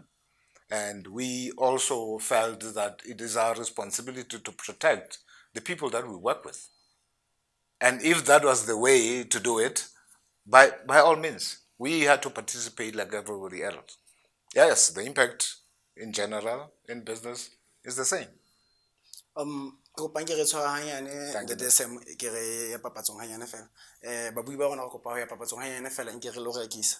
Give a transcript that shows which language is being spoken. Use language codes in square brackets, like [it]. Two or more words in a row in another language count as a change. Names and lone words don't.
[en] And we also felt that it is our responsibility to protect the people that we work with. And if that was the way to do it, by all means, we had to participate like everybody else. Yes, the impact in general in business is the same. [st] Ke kopang ke re tshwara hanyane ntate Sam, ke re ya papatsong hanyane fela. Babui ba rona re kopa ho ya papatsong hanyane fela, nke re lo rekisa.